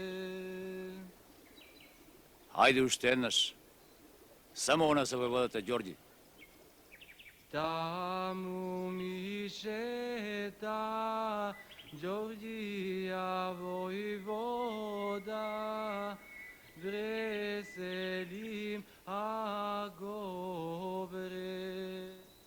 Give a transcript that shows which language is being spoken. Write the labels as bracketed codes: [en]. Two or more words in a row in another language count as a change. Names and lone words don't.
[mk] Ajde уште еднаш. Само она за војводата Ѓорѓи. Тамо ми шета Ѓорѓија војвода, бреселим агобре.